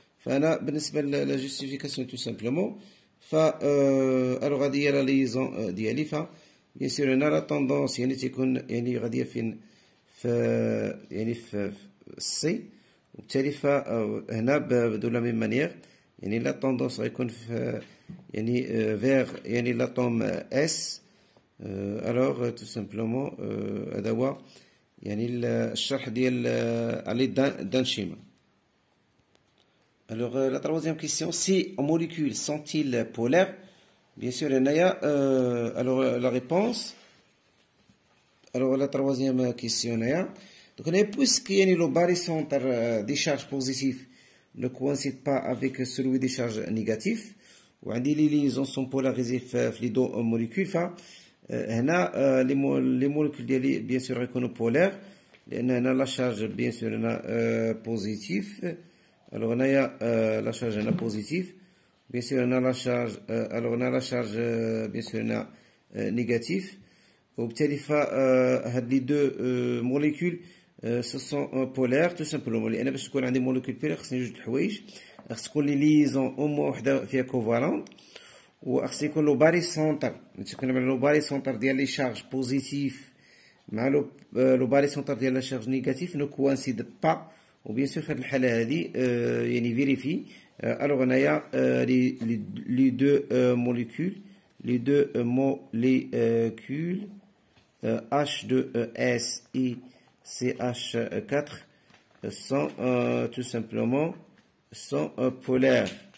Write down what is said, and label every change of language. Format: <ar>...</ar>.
<ar>فأنا بالنسبة</ar> <fr>la justification tout simplement. alors</fr> <ar>هذه هي</ar> <fr>la liaison ديالي. bien sûr هنا la tendance يعني</fr> <ar>تكون يعني غادية فين في</ar> <fr>C، وبالتالي فهنا de la même manière يعني la tendance</fr> <ar>غيكون في</ar> <fr>يعني vers يعني l'atome S. alors tout simplement</fr> <ar>هذا هو يعني الشرح ديال على</ar> <fr>d'un schéma. Alors la troisième question, ces molécules sont-ils polaires? Bien sûr, alors la réponse, alors la troisième question, donc puisque le barycentre des charges positives ne coïncide pas avec celui des charges négatives, ou les liaisons sont polarisées les deux molécules, les molécules bien sûr sont polaires, la charge bien sûr positive. Alors on a la charge positive, bien sûr on a la charge, alors on a la charge bien sûr négative.</fr> <ar>وبالتالي هاد</ar> <fr>les deux molécules ce sont polaires tout simplement.</fr> <ar>لأن باش تكون عندي molécule polaire خصني جوج الحوايج، خص تكون لي ليزون او موان وحده فيها كوفالونت، وخص يكون لو باريسونتر، نتكلم على لو باريسونتر ديال لي شارج بوزيتيف مع لو باريسونتر ديال لا شارج نيجاتيف نو كوانسيد با. وبيان سور في هذه الحاله هذه يعني فيريفي. الوغ هنايا لي دو موليكول H2S</ar> <fr>et CH4 sont tout simplement polaires.</fr>